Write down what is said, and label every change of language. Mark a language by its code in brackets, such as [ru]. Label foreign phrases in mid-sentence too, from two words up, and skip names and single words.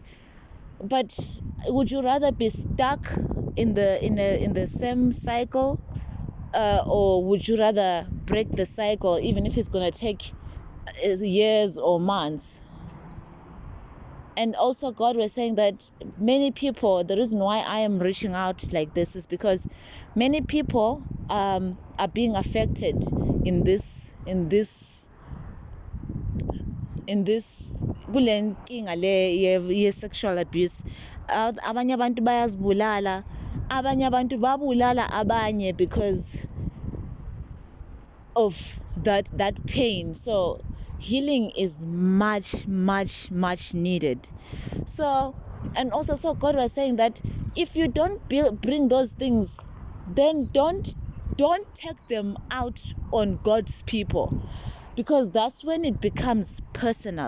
[en] But would you rather be stuck in the same cycle, or would you rather break the cycle, even if it's going to take years or months? And also God was saying that many people, the reason why I am reaching out like this is because many people are being affected in this [zu] kule nkinga le ye-sexual [en] abuse. [zu] Abanye abantu bayazibulala, abanye abantu babulala abanye [en] because of that pain. So healing is much needed. So, and also, so God was saying that if you don't bring those things, then don't take them out on God's people, because that's when it becomes personal.